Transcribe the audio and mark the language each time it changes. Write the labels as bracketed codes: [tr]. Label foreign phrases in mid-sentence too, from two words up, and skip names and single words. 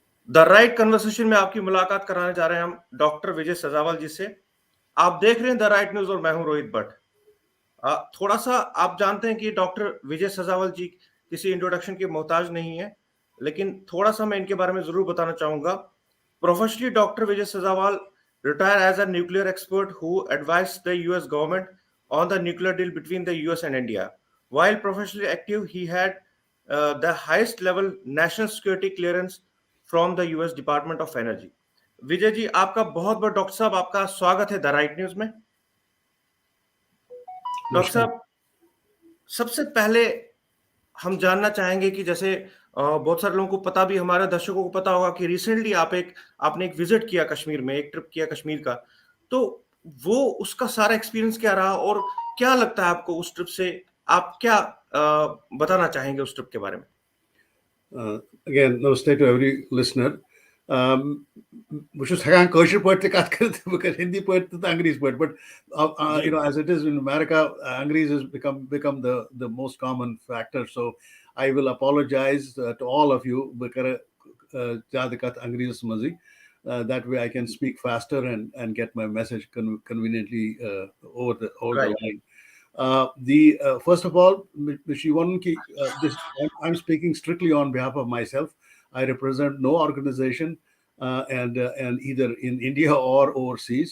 [hi] द राइट कन्वर्सेशन में आपकी मुलाकात कराने जा रहे हैं हम डॉक्टर विजय सजावाल जी से। आप देख रहे हैं द राइट न्यूज और मैं हूं रोहित भट्ट। थोड़ा सा आप जानते हैं कि डॉक्टर विजय सजावाल जी किसी इंट्रोडक्शन के मोहताज नहीं है, लेकिन थोड़ा सा मैं इनके बारे में जरूर बताना चाहूंगा। [en] Professionally Doctor Vijay Sajawal retired as a nuclear expert who advised the US government on the nuclear deal between the US and India. While professionally active, he had the highest level national security clearance from the US Department of Energy. [hi] विजय जी, आपका बहुत बहुत डॉक्टर साहब आपका स्वागत है द राइट न्यूज में। डॉक्टर साहब, सबसे पहले हम जानना चाहेंगे कि जैसे बहुत सारे लोगों को पता भी, हमारे दर्शकों को पता होगा कि रिसेंटली आपने एक विजिट किया कश्मीर में, एक ट्रिप किया कश्मीर का। तो वो उसका सारा एक्सपीरियंस क्या रहा और क्या लगता है आपको उस ट्रिप से? आप क्या बताना चाहेंगे उस ट्रिप के बारे में? [en] Again, namaste to every listener. [ks] بہٕ چھُس ہٮ۪کان کٲشِر پٲٹھۍ تہِ کَتھ کٔرِتھ بہٕ کَرٕ ہِندی پٲٹھۍ تہِ تہٕ انگریٖزی پٲٹھۍ [en] but as it is in America, English has become the most common factor, so I will apologize to all of you. [ks] بہٕ کَرٕ زیادٕ کَتھ انگریٖزَس منٛزٕے. [en] That way I can speak faster and get my message conveniently over the line. First of all, I'm speaking strictly on behalf of myself. I represent no organization, and either in India or overseas.